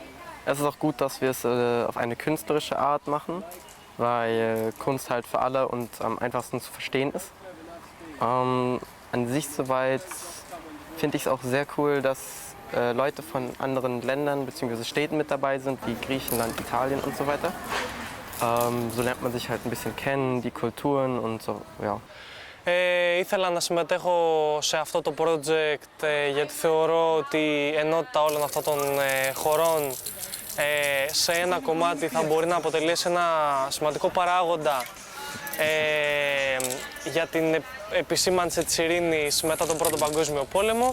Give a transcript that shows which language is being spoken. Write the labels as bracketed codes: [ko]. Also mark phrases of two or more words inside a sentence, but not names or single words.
[de] Es ist auch gut, dass wir es auf eine künstlerische Art machen, weil Kunst halt für alle und am einfachsten zu verstehen ist. An sich soweit finde ich es auch sehr cool, dass Leute von anderen Ländern bzw. Städten mit dabei sind, wie Griechenland, Italien und so weiter. So lernt man sich halt ein bisschen kennen, die Kulturen und so, ja. [el] Ήθελα να συμμετέχω σε αυτό το project γιατί θεωρώ ότι η ενότητα όλων αυτών των χωρών σε ένα κομμάτι θα μπορεί να αποτελέσει ένα σημαντικό παράγοντα για την επισήμανση της ειρήνης μετά τον Πρώτο Παγκόσμιο Πόλεμο.